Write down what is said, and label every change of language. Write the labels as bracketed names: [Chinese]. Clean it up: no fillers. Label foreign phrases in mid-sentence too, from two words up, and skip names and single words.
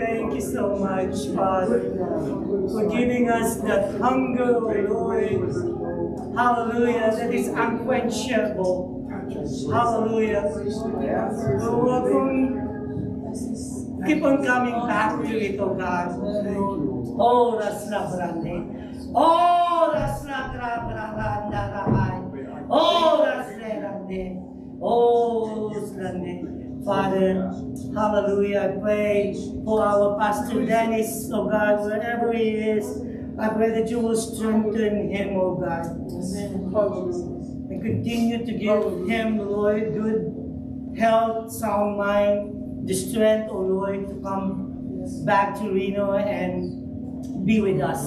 [English] Thank you so much, Father, for giving us that hunger, O Lord. Hallelujah, that is unquenchable. Hallelujah. Lord, keep on coming back to it, oh God. Oh, Rasla Brande. Oh, Rasla Brande. Oh, Rasla Brande. Oh, Slande. Father, hallelujah, I pray for our Pastor Dennis, oh God, wherever he is. I pray that you will strengthen him, oh God. And continue to give him, Lord, good health, sound mind, the strength, oh Lord, to come back to Reno and be with us.